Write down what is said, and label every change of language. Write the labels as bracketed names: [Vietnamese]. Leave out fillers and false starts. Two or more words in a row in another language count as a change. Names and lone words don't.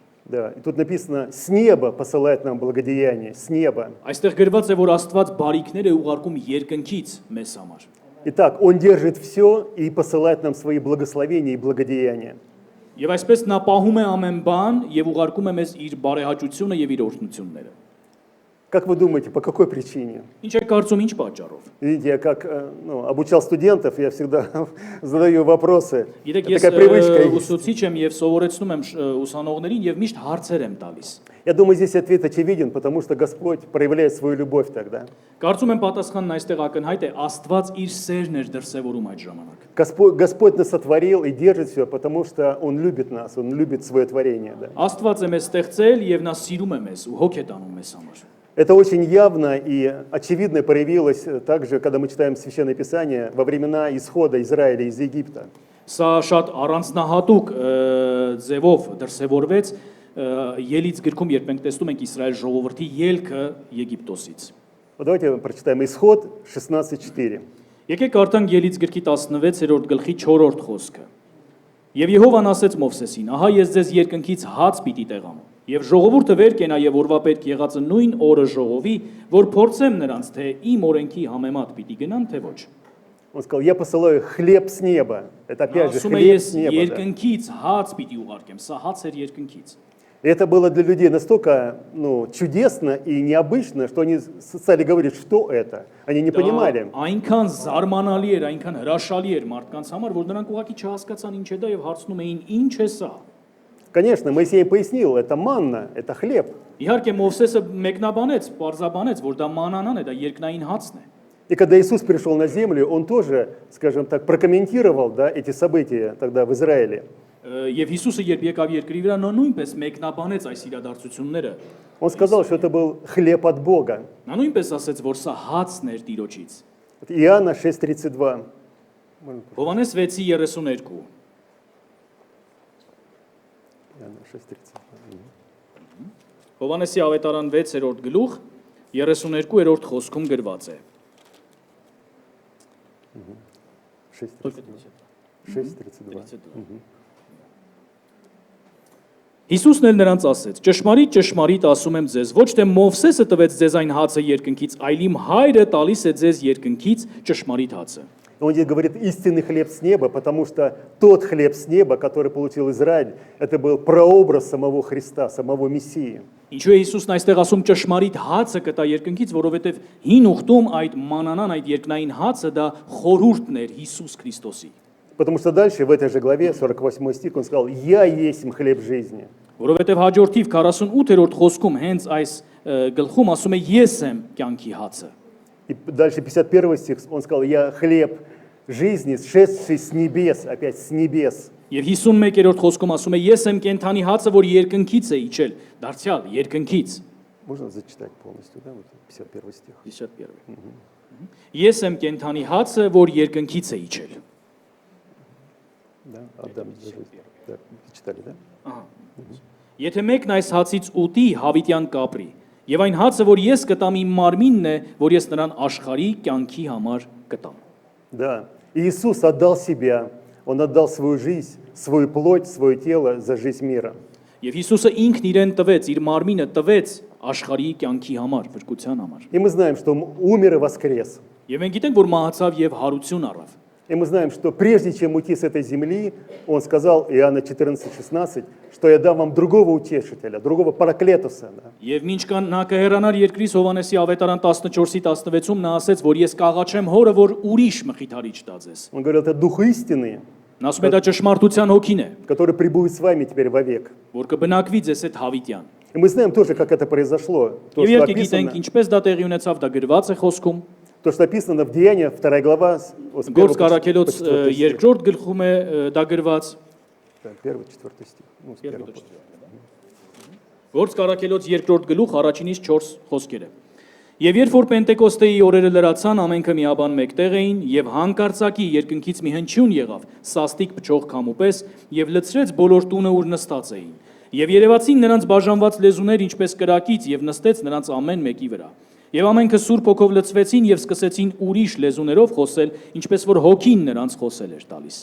[Russian] Да, и тут написано, с неба посылает нам благодеяние, с неба. [Armenian] Այստեղ գրված է, որ Աստված բարիքներ է ուղարկում երկնքից մեզ համար։ [Russian] Итак, Он держит все и посылает нам свои благословения и благодеяния. [Armenian] Եվ այսպես նա պահում է ամեն бан եւ ուղարկում է մեզ իր բարեհաճությունը եւ իր օրհնությունները։ [Russian] Как вы думаете, по какой причине? [Armenian] Ինչ է կարծում ինչ պատճառով։ [Russian] Видите, я как обучал студентов, я всегда задаю вопросы. [Armenian] Գիտեք, [Russian] Это [Armenian] ես [Russian] такая привычка есть. [Armenian] ուսուցիչ եմ եւ սովորեցնում եմ ուսանողներին եւ միշտ հարցեր եմ տալիս։ [Russian] Я думаю, здесь ответ очевиден, потому что Господь проявляет свою любовь тогда. [Armenian] Կարծում եմ պատասխանն այստեղ ակնհայտ է, Աստված իր սերն էր դրսևորում այդ ժամանակ։ [Russian] Господь нас сотворил и держит все, потому что Он любит нас, Он любит свое творение. Да. [Armenian] Աստված է մեզ ստեղծել եւ նա սիրում է մեզ ու հոգ է տանում մեզ համար։ [Russian] Это очень явно и очевидно проявилось также, когда мы читаем Священное Писание во времена исхода Израиля из Египта. [Armenian] Սա շատ առանձնահատուկ ձևով դրսևորվեց Ելից գրքում, երբ մենք տեսնում ենք Իսրայել ժողովրդի ելքը Եգիպտոսից։ [Russian] Вот давайте прочитаем Исход 16:4. [Armenian] Եկեք կարդանք Ելից գրքի 16-րդ գլխի 4-րդ խոսքը։ Եվ Եհովան ասեց Մովսեսին. «Ահա ես ձեզ երկնքից հաց պիտի տեղամ, եւ ժողովուրդը վեր կենա եւ օրվա պետք եղածը նույն օրը ժողովի, որ փորձեմ նրանց, թե իմ օրենքի համեմատ պիտի գնան, թե ոչ»։ [Russian] Он сказал, я посылаю хлеб с неба. Это опять же [Armenian] Ասում է [Russian] хлеб [Armenian] ես [Russian] с неба. Да. [Armenian] երկնքից հաց պիտի ուղարկեմ, սա հաց էր երկնքից։ [Russian] И это было для людей настолько чудесно и необычно, что они стали говорить, что это. Они не понимали. [Armenian] Այնքան զարմանալի էր, այնքան հրաշալի էր մարդկանց համար, որ նրանք ուղղակի չհասկացան ինչ է դա եւ հարցնում էին ինչ է սա։ [Russian] Конечно, Моисей пояснил, это манна, это хлеб. [Armenian] Իհարկե Մովսեսը մեկնաբանեց, պարզաբանեց, որ դա մանանան է, դա երկնային հացն է։ [Russian] И когда Иисус пришел на землю, Он тоже, скажем так, прокомментировал эти события тогда в Израиле. [Armenian] Եվ Հիսուսը երբ եկավ երկրի վրա, նա нույնպես մեկնաբանեց այս իրադարձությունները։ [Russian] Он сказал, что это был хлеб от Бога. [Armenian] Նա նույնպես ասեց, որ սա հացն էր Տիրոջից։ [Russian] Вот Иоанна 6:32. [Armenian] Հովհաննես 6:32։ [Russian] Иоанна 6:32. [Armenian] Հովհաննեսի ավետարան 6-րդ գլուխ 32-րդ խոսքում գրված է։ 6:32. Հիսուսն էլ նրանց ասեց. ճշմարիտ, ճշմարիտ ասում եմ ձեզ, ոչ թե Մովսեսը տվեց ձեզ այն հացը երկնքից, այլ իմ հայրը տալիս է ձեզ երկնքից ճշմարիտ հացը։ [Russian] Он здесь говорит истинный хлеб с неба, потому что тот хлеб с неба, который получил Израиль, это был прообраз самого Христа, самого Мессии. [Armenian] Ինչու է Հիսուսն այստեղ ասում ճշմարիտ հացը կտա երկնքից, որովհետև հին ուխտում այդ մանանան, այդ երկնային հացը դա խորհուրդն էր Հիսուս Քրիստոսի։ [Russian] Потому что дальше в этой же главе, 48 стих, он сказал, «Я есть хлеб жизни». [Armenian] Որովհետև հաջորդիվ 48-րդ խոսքում հենց այս գլխում ասում է ես եմ կյանքի հացը։ [Russian] И дальше 51 стих, он сказал, «Я хлеб жизни, шедший с небес», опять с небес. [Armenian] Եվ 51-րդ խոսքում ասում է ես եմ կենթանի հացը, որ երկնքից է իջել, դարձյալ երկնքից։ [Russian] Можно зачитать полностью, да, вот 51 стих. [Armenian] 51։ Ես եմ կենթանի հացը, որ երկնքից է իջել։ [Russian] Да, Адам, да, читали, да? [Armenian] Ահա։ Եթե մեկն այս հացից ուտի, հավիտյան կապրի, եւ այն հացը, որ ես կտամ իմ մարմինն է, որ ես նրան աշխարհի կյանքի համար կտամ։ [Russian] Да, и Иисус отдал себя, Он отдал свою жизнь, свою плоть, свое тело за жизнь мира. [Armenian] Եվ Հիսուսը ինքն իրեն տվեց, իր մարմինը տվեց աշխարհի կյանքի համար, փրկության համար։ [Russian] И мы знаем, что Он умер и воскрес. [Armenian] Եվ մենք գիտենք, որ մահացավ եւ հարություն առավ։ [Russian] И мы знаем, что прежде чем уйти с этой земли, Он сказал, Иоанна 14:16, что я дам вам другого утешителя, другого параклетуса. Да. [Armenian] Եվ մինչ կան նա կհեռանար երկրից Հովհաննեսի ավետարան 14:16-ում նա ասեց, որ ես կաղաչեմ հորը, որ ուրիշ մխիթարիչ տա ձեզ։ [Russian] Он говорил, это Дух истины, [Armenian] Նա ասում է դա ճշմարտության հոգին է, [Russian] который пребудет с вами теперь вовек. [Armenian] որ կբնակվի ձեզ այդ հավիտյան։ [Russian] И мы знаем тоже, как это произошло. То, [Armenian] Եվ [Russian] что [Armenian] եկեք գիտենք [Russian] описано, [Armenian] ինչպես դա տեղի ունեցավ, դա գրված է խոսքում։ [Russian] то, что описано в Деяниях, 2 глава, с 1 [Armenian] Գործ [Russian] по [Armenian] Կարաքելոց [Russian] 4 стих. [Armenian] երկրորդ գլխում է դա գրված։ [Russian] Да, 1-4 стих. Ну, с 1 по- [Armenian] Գործ Կարաքելոց երկրորդ գլուխ առաջինից 4 խոսքերը։ Եվ երբ որ Պենտեկոստեի օրերը լրացան, ամենքը միաբան մեկտեղ էին, եւ հանկարծակի երկնքից մի հնչյուն եղավ, սաստիկ փչող քամու պես, եւ լցրեց բոլոր տունը, ուր նստած էին։ Եվ երևացին նրանց բաժանված լեզուներ, ինչպես կրակից, եւ նստեց նրանց ամեն մեկի վրա։ Եվ ամենքը Սուրբ Հոգով լցվեցին եւ սկսեցին ուրիշ լեզուներով խոսել, ինչպես որ Հոգին նրանց խոսել էր տալիս։